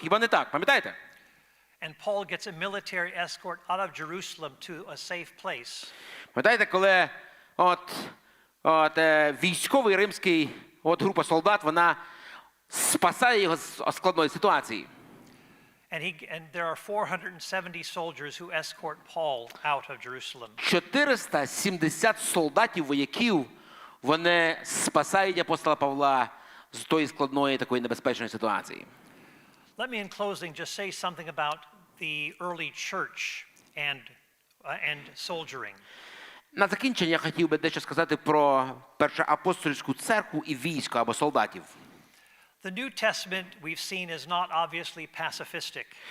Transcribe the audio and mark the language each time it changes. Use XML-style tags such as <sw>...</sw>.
<uk>Хіба не так? Пам'ятаєте?</uk> <en>And Paul gets a military escort out of Jerusalem to a safe place.</en> <uk>Пам'ятаєте, коли військовий римський група солдат, вона спасає його з складної ситуації.</uk> <en>And there are 470 soldiers who escort Paul out of Jerusalem.</en> <uk>470 солдатів, вояків, вони спасають апостола Павла з тої складної, такої небезпечної ситуації.</uk> <en>Let me in closing just say something about the early church and soldiering.</en> <uk>На закінчення я хотів би дещо сказати про першоапостольську церкву і військо або солдатів.</uk> <en>The New Testament we've seen is not obviously pacifistic.</en>